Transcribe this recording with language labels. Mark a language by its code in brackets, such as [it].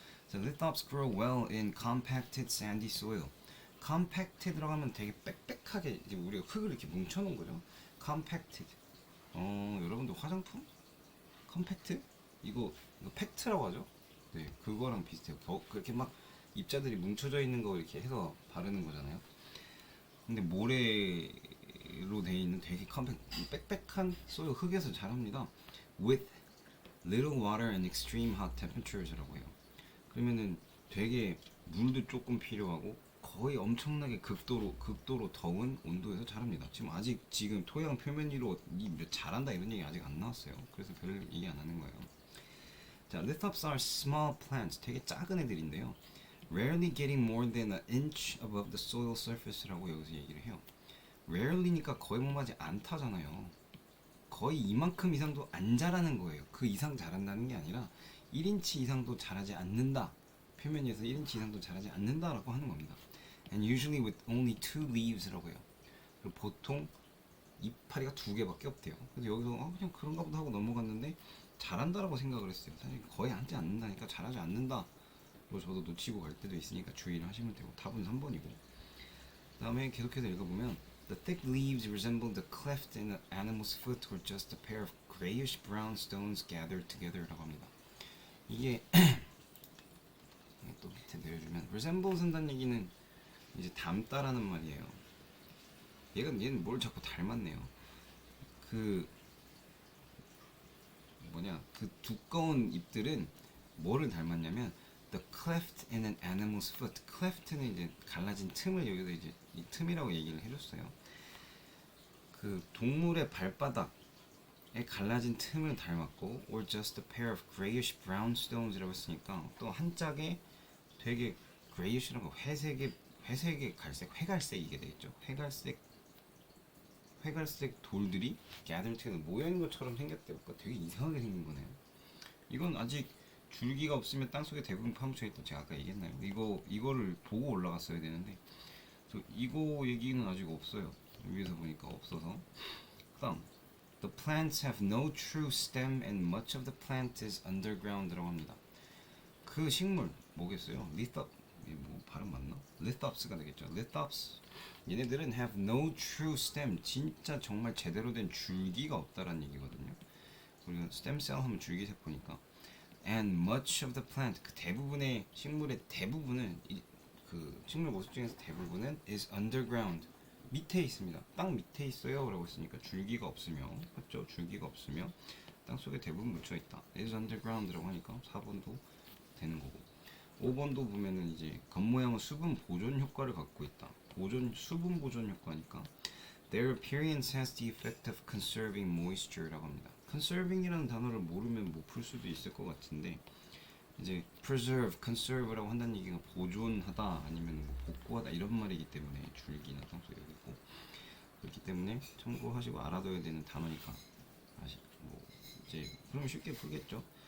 [en] So lithops grow well in compacted sandy soil. [ko] compacted라고 하면 되게 빽빽하게 이제 우리가 흙을 이렇게 뭉쳐놓은 거죠. compacted. 여러분들 화장품? 컴팩트? 이거 팩트라고 하죠? 네, 그거랑 비슷해요. 그렇게 막 입자들이 뭉쳐져 있는 거 이렇게 해서 바르는 거잖아요. 근데 모래로 돼 있는 되게 빽빽한 소il 흙에서 자랍니다. [en] With little water and extreme hot temperatures [ko] 라고 해요. 그러면은 되게 물도 조금 필요하고 거의 엄청나게 극도로 더운 온도에서 자랍니다. 지금 토양 표면 위로 자란다 이런 얘기 아직 안 나왔어요. 그래서 별 얘기 안 하는 거예요. [en] 자, lithops are small plants. [ko] 되게 작은 애들인데요. [en] Rarely getting more than an inch above the soil surface [ko] 라고 여기서 얘기를 해요. Rarely니까 거의 뭐하지 않다잖아요. 거의 이만큼 이상도 안 자라는 거예요. 그 이상 자란다는 게 아니라 1인치 이상도 자라지 않는다. 표면 위에서 1인치 이상도 자라지 않는다라고 하는 겁니다. [en] And usually with only two leaves [ko] 라고 해요. 그리고 보통 이파리가 두 개밖에 없대요. 그래서 여기서 그냥 그런가 보다 하고 넘어갔는데 자란다라고 생각을 했어요. 사실 거의 하지 않는다니까 잘하지 않는다. 뭐 저도 놓치고 갈 때도 있으니까 주의를 하시면 되고 답은 3번이고. 그 다음에 계속해서 읽어보면 [en] The thick leaves resemble the cleft in an animal's foot or just a pair of grayish brown stones gathered together [ko] 라고 합니다. 이게 또 밑에 내려주면 resemble 쓴다는 얘기는 이제 닮다라는 말이에요. 얘는 뭘 자꾸 닮았네요. 그 그 두꺼운 잎들은 뭐를 닮았냐면 [en] the cleft in an animal's foot. [ko] cleft는 이제 갈라진 틈을 여기서 이제 이 틈이라고 얘기를 해줬어요. 그 동물의 발바닥에 갈라진 틈을 닮았고 [en] or just a pair of grayish brown stones [ko] 이라고 했으니까 또 한 짝에 되게 grayish라고 회색의 회갈색이게 되겠죠. 회갈색 돌들이 [en] gathered together [ko] 모여있는 것처럼 생겼대요. 그러니까 되게 이상하게 생긴 거네요. 이건 아직 줄기가 없으면 땅속에 대부분 파묻혀 있다. 제가 아까 얘기했나요? 이거를 보고 올라갔어야 되는데 이거 얘기는 아직 없어요. 위에서 보니까 없어서. 그다음 [en] The plants have no true stem and much of the plant is underground [ko] 라고 합니다. 그 식물 뭐겠어요? 뭐 발음 맞나? lithops가 되겠죠. lithops 얘네들은 [en] have no true stem [ko] 진짜 정말 제대로 된 줄기가 없다라는 얘기거든요. 우리가 stem cell 하면 줄기세포니까 [en] and much of the plant [ko] 그 대부분의 식물의 대부분은 그 식물 모습 중에서 대부분은 [en] is underground [ko] 밑에 있습니다. 땅 밑에 있어요 라고 했으니까 줄기가 없으면 맞죠? 줄기가 없으면 땅속에 대부분 묻혀 있다. [en] is underground [ko] 라고 하니까 4번도 되는 거고 5번도 보면은 이제 겉모양은 수분 보존 효과를 갖고 있다. 수분 보존 효과니까 [en] their appearance has the effect of conserving moisture [ko] 라고 합니다. conserving이라는 단어를 모르면 못 풀 수도 있을 것 같은데 이제 preserve, conserve라고 한다는 얘기가 보존하다 아니면 뭐 복구하다 이런 말이기 때문에 줄기나 땅속에 있고 그렇기 때문에 참고하시고 알아둬야 되는 단어니까 뭐 이제 그러면 쉽게 풀겠죠.